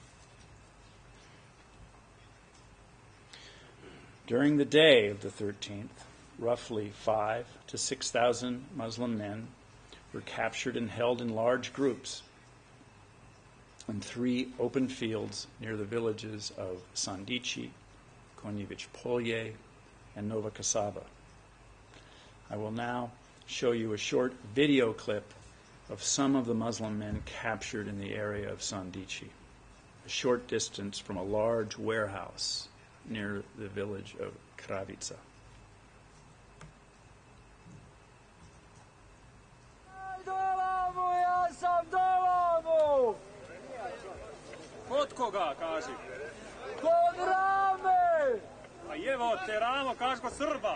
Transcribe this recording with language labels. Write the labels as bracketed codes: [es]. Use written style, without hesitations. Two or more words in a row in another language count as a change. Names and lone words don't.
[en] During the day of the 13th, roughly 5,000 to 6,000 Muslim men were captured and held in large groups in 3 open fields near the villages of Sandici, Konjević Polje, and Nova Kasaba. I will now show you a short video clip of some of the Muslim men captured in the area of Sandici, a short distance from a large warehouse near the village of Kravica. [bs] Kod koga, kaži? Kod Rame! A jevo te Ramo, kaži kod Srba.